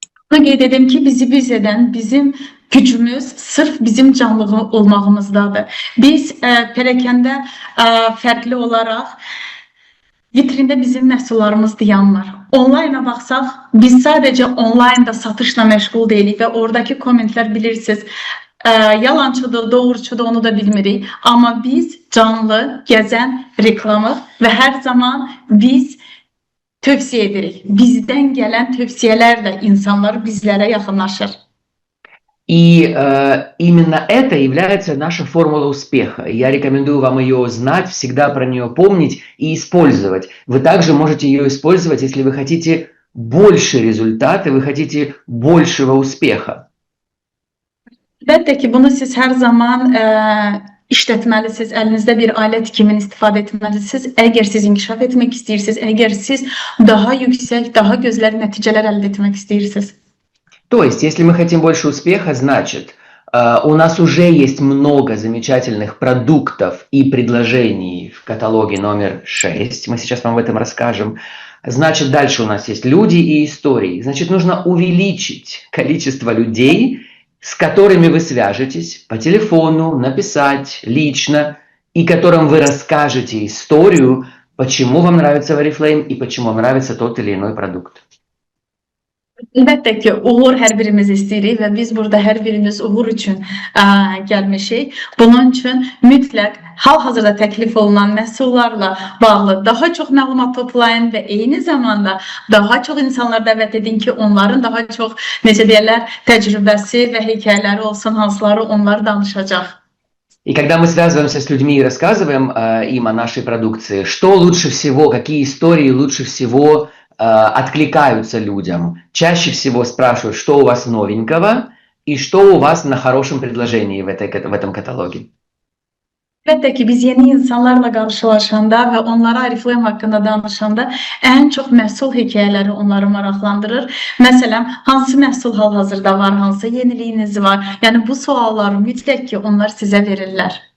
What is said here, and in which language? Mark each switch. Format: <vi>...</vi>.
<az>Qeyd edim ki, bizi biz edən, bizim gücümüz sırf bizim canlı olmağımızdadır. Biz pərakəndə fərqli olaraq vitrində bizim məhsullarımız dayanmır. Onlayna baxsaq, biz sadəcə onlaynda satışla məşğul deyilik və oradakı kommentlər bilirsiniz, yalançıdır, doğruçudur, onu da bilmirik. Amma biz canlı, gəzən reklamıq və hər zaman biz tövsiyə edirik. Bizdən gələn tövsiyələrlə insanlar bizlərə yaxınlaşır.</az> <ru>И именно это является наша формула успеха. Я рекомендую вам ее знать, всегда про нее помнить и использовать. Вы также можете ее использовать, если вы хотите больше результата, вы хотите большего успеха.</ru> <az>Əlbəttə ki, bunu siz hər zaman işlətməlisiniz, əlinizdə bir alət kimi istifadə etməlisiniz. Əgər siz inkişaf etmək istəyirsiniz, əgər siz daha yüksək, daha gözəl nəticələr əldə etmək istəyirsiniz.</az> <ru>То есть, если мы хотим больше успеха, значит, у нас уже есть много замечательных продуктов и предложений в каталоге номер 6. Мы сейчас вам об этом расскажем. Значит, дальше у нас есть люди и истории. Значит, нужно увеличить количество людей, с которыми вы свяжетесь по телефону, написать лично, и которым вы расскажете историю, почему вам нравится Oriflame и почему вам нравится тот или иной продукт.</ru> <az>Əlbəttə ki, uğur hər birimiz istəyirik və biz burada hər birimiz uğur üçün gəlmişik. Bunun üçün mütləq hal-hazırda təklif olunan məhsullarla bağlı daha çox məlumat toplayın və eyni zamanda daha çox insanlar dəvət edin ki, onların daha çox, necə deyirlər, təcrübəsi və hekayələri olsun, hansıları onlar danışacaq.</az> <ru>И когда мы связываемся с людьми и рассказываем им о нашей продукции, что лучше всего, какие истории лучше всего откликаются людям. Чаще всего спрашивают, что у вас новенького и что у вас на хорошем предложении в этом каталоге.</ru> <az>Əlbəttə ki, biz yeni insanlarla qarşılaşanda və onlara Oriflame haqqında danışanda ən çox məhsul hekayələri onları maraqlandırır. Məsələn, hansı məhsul hal-hazırda var, hansı yeniliyiniz var? Yəni bu sualları mütləq ki, onlar sizə verirlər.</az>